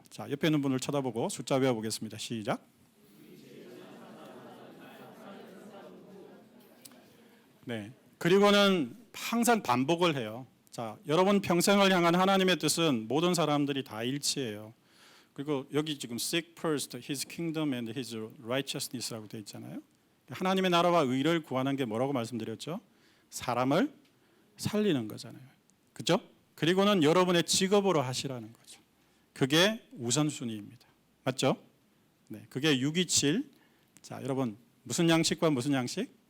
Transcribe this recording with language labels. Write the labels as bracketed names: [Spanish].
[Korean] 자, 옆에 있는 분을 쳐다보고 숫자 외워보겠습니다. 시작. 네. 그리고는 항상 반복을 해요. 자, 여러분 평생을 향한 하나님의 뜻은 모든 사람들이 다 일치해요. 그리고 여기 지금 [English] seek first His kingdom and His righteousness [Korean] 라고 되어 있잖아요. 하나님의 나라와 의를 구하는 게 뭐라고 말씀드렸죠? 사람을 살리는 거잖아요. 그죠? 그리고는 여러분의 직업으로 하시라는 거죠. 그게 우선순위입니다. 맞죠? 네, 그게 627. 자, 여러분 무슨 양식과 무슨 양식?